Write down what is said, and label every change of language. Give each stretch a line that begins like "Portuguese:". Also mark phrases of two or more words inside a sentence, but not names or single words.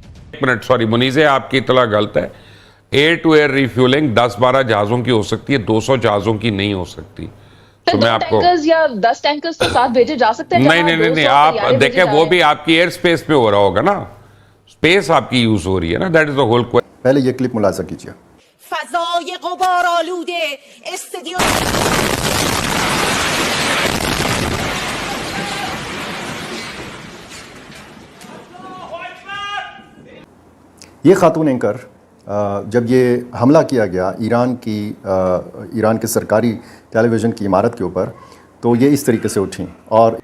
Urdu: ایک منٹ، سوری منیزے، آپ کی اطلاع غلط ہے.
English: air to air refueling
Urdu: 10-12 جہازوں کی ہو سکتی ہے، 200 جہازوں کی نہیں ہو سکتی. تو میں آپ کو ٹینکرز یا 10 ٹینکرز تو ساتھ بھیجے جا سکتے ہیں. نہیں، آپ دیکھیں وہ بھی آپ کی
English: air space
Urdu: پے ہو رہا ہوگا نا، اسپیس آپ کی یوز ہو رہی ہے نا,
English: that is the whole question.
Urdu: پہلے یہ کلپ ملاحظہ کیجیے.
Persian: فضای غبارآلوده استدیو
Urdu: یہ خاتون اینکر جب یہ حملہ کیا گیا ایران کے سرکاری ٹیلی ویژن کی عمارت کے اوپر، تو یہ اس طریقے سے اٹھی اور